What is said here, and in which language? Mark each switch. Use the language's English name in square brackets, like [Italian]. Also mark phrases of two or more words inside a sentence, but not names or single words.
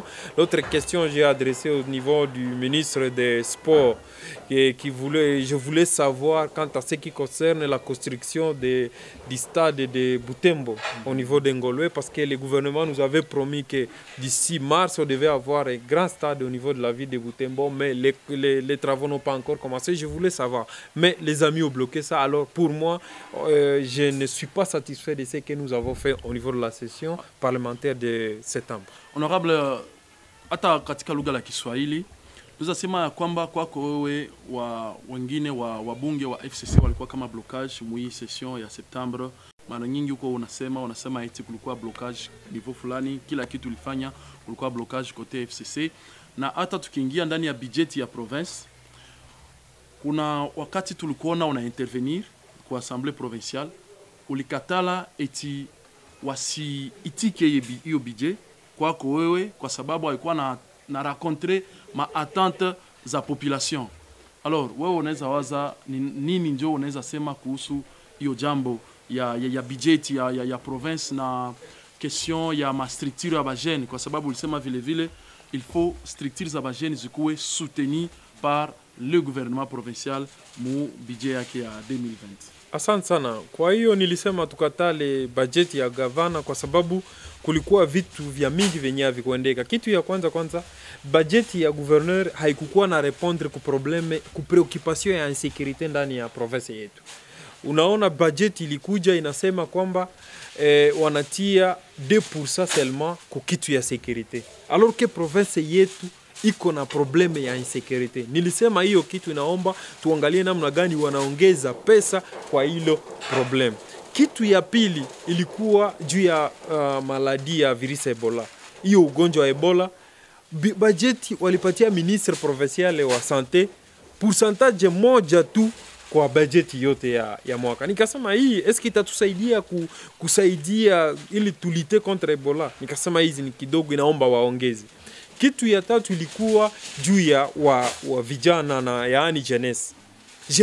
[French] L'autre question j'ai adressée au niveau du ministre des Sports, je voulais savoir quant à ce qui concerne la construction du stade de Butembo au niveau d'Engolwe, parce que le gouvernement nous avait promis que d'ici mars on devait avoir un grand stade au niveau de la ville de Butembo, mais les travaux n'ont pas encore commencé. Je voulais savoir, mais les amis ont bloqué ça. Alors pour moi, je ne suis pas satisfait de ce que nous avons fait au niveau de la session parlementaire de septembre. Honorable, [Swahili] hata katika lugha la Kiswahili tunasema ya kwamba kwako wewe wengine wabunge wa FCC walikuwa kama blocage mwi session ya Septembre. Mara nyingi huko unasema eti kulikuwa blocage niveau fulani, kila kitu ulifanya kulikuwa blocage kote FCC, na hata tukiingia ndani ya budget ya province kuna wakati tulikuona una intervenir kwa [French] assemblée provinciale [Swahili] ulikatala eti wasiitike hiyo budget kwako wewe kwa sababu alikuwa na rencontrer ma attente za population. Alors wewe unaweza waza nini ndio unaweza sema kuhusu hiyo jambo ya budget ya province na question ya ma structure ya bajene, kwa sababu ulisema vile [French] il faut [Swahili] structure za bajene zikuwe [French] soutenu par le gouvernement provincial [Swahili] mu budget yake ya 2020. Asante sana. Kwa hiyo nilisema tukatale bajeti ya gavana kwa sababu kulikuwa vitu vya mingi venye havikuendeka. Kitu ya kwanza bajeti ya gouverneur haikukuwa na répondre ku probleme, ku preoccupation ya insécurité ndani ya province yetu. Unaona bajeti ilikuja inasema kwamba wanatia 2% seulement ku kitu ya sécurité. Alors que province yetu iko na probleme ya insécurité. Nilisema hiyo kitu inaomba tuangalie namna gani wanaongeza pesa kwa hilo problem. Kitu ya pili ilikuwa juu ya maladi ya virusi Ebola. Hiyo ugonjwa wa Ebola, bajeti walipatia [French] ministre provincial [Swahili] wa [French] santé pourcentage [Swahili] moja tu kwa bajeti yote ya mwaka. Nikasema hii eski itatusaidia kusaidia ili tulite contre Ebola. Nikasema hizi ni kidogo, inaomba waongeze. Kitu ya tatu ilikuwa juu ya wa vijana na yaani jeunesse.